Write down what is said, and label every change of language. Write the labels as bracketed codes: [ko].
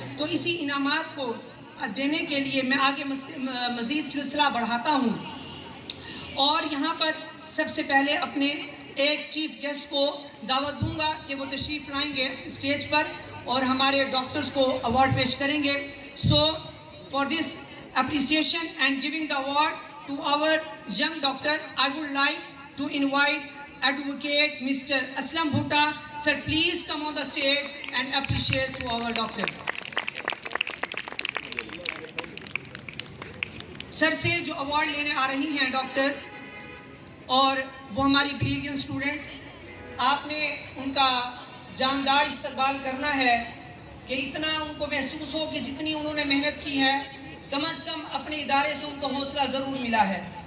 [hi] तो इसी इनामात को देने के लिए मैं आगे मज़ीद सिलसिला बढ़ाता हूँ और यहाँ पर सबसे पहले अपने एक चीफ गेस्ट को दावत दूंगा कि वो तशरीफ़ लाएंगे स्टेज पर और हमारे डॉक्टर्स को अवार्ड पेश करेंगे. [en] So for this appreciation and giving the award to our young doctor, I would like to invite Advocate Mr. Aslam Bhutta. Sir, please come on the stage and appreciate to our doctor. [hi] Sir से जो award लेने आ रही हैं doctor, और वो हमारी brilliant student, आपने उनका जानदार इस्तकबाल करना है कि इतना उनको महसूस हो कि जितनी उन्होंने मेहनत की है, कम अज़ कम अपने इदारे से उनको हौसला ज़रूर मिला है.